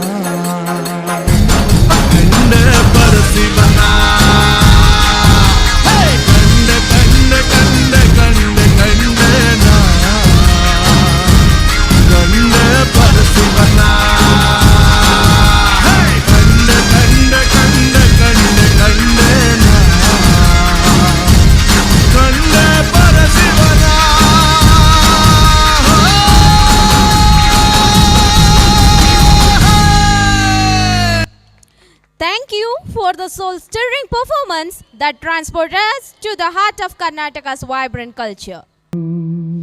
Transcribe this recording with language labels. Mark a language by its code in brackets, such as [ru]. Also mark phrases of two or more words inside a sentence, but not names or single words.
[kn] ಕಂಡೆ ಪರಶಿವನ ಕಂಡೆ ಕಂಡೆ ಕಂಡೆ ಕಂಡೆ ಕಂಡೆನಾ ಕಂಡೆ ಪರಶಿವನ ಕಂಡೆ ಕಂಡೆ ಕಂಡೆ ಕಂಡೆ ಕಂಡೆನಾ ಕಂಡೆ ಪರಶಿವನ. [en] Thank you for the soul-stirring performance that transported us to the heart of Karnataka's vibrant culture.